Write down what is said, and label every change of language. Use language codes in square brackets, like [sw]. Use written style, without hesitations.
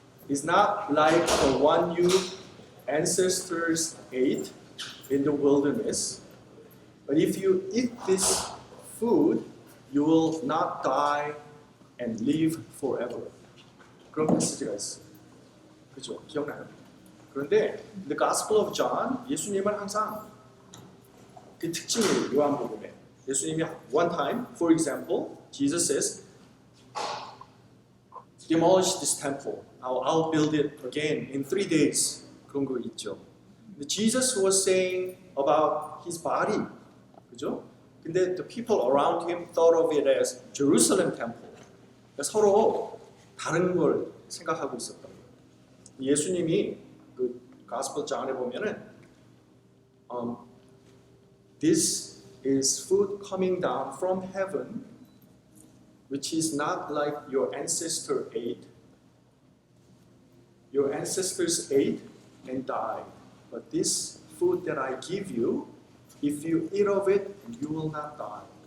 [en] Is not like the one you ancestors ate in the wilderness. But if you eat this food, you will not die and live forever. [ko] 그런 메시지가 있어요. 그죠? 기억나요? 그런데 the Gospel of John, 예수님은 항상 그 특징이에요. 요한복음에 예수님이 [en] one time, for example, Jesus says, demolish this temple. I'll build it again in 3 days. [ko] 그런 거 있죠. [en] Jesus was saying about his body. [ko] 그죠? [en] 근데 the people around him thought of it as Jerusalem temple. [ko] 그러니까 서로 다른 걸 생각하고 있었던 거예요. 예수님이 그 Gospel John에 보면은 [en] this is food coming down from heaven, which is not like your ancestor ate. Your ancestors ate and died, but this food that I give you, if you eat of it, you will not die.